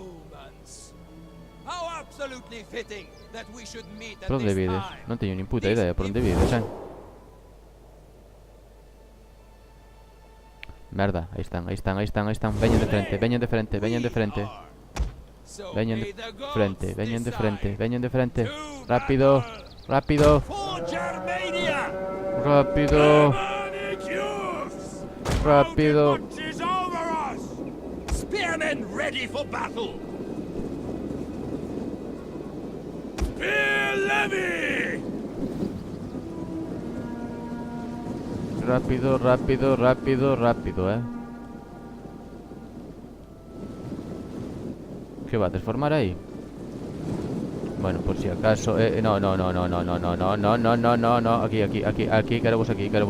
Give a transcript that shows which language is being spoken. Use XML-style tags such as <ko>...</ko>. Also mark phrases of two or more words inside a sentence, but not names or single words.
<gl>Por onde vides? Non teño nin puta idea por onde vides, Merda, aí están. Veñen de frente. Veñen de frente. Rápido.</gl> <en>Spearmen ready for battle. Spear levy.</en> <es>Rápido, ¿Qué va a transformar ahí? Bueno, por si acaso... No. Aquí, queremos aquí.</es>